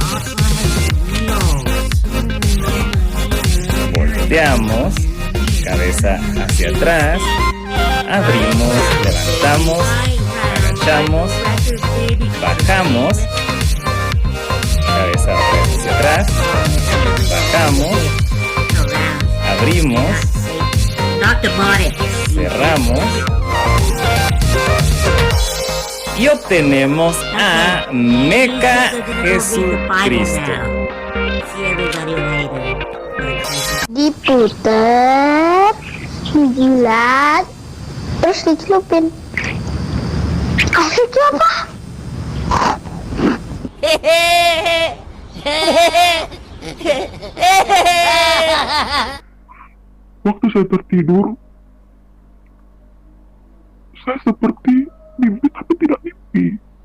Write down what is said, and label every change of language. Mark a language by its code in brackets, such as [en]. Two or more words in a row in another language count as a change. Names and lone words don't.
[es] Volteamos, cabeza hacia atrás, abrimos, levantamos, agachamos, bajamos, cabeza hacia atrás, bajamos, abrimos, cerramos y obtenemos a Meca Jesucristo. [id] Diputer, dijilat, terus dicelupin. Asiknya apa? Waktu saya tertidur, saya seperti mimpi tapi tidak mimpi.